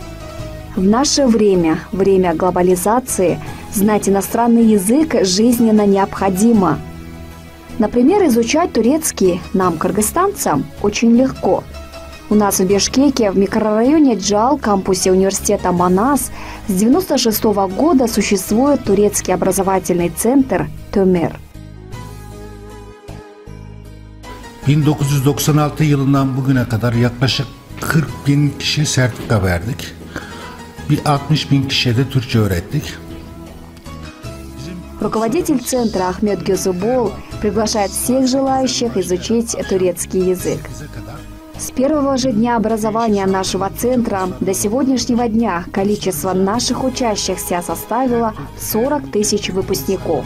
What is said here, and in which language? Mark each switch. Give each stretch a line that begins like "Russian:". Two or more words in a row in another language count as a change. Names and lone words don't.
Russian: В наше время, время глобализации, знать иностранный язык жизненно необходимо. Например, изучать турецкий нам, кыргызстанцам, очень легко. У нас в Бишкеке, в микрорайоне Джал, кампусе университета Манас, с 1996 года существует турецкий образовательный центр «Tömer».
Turkish: 1996 yılından bugüne kadar yaklaşık 40 bin kişi sertifika verdik. Bir 60 bin kişiye de Türkçe öğrettik.
Russian: Руководитель центра Ахмед Гюзубол приглашает всех желающих изучить турецкий язык. С первого же дня образования нашего центра до сегодняшнего дня количество наших учащихся составило 40 тысяч выпускников.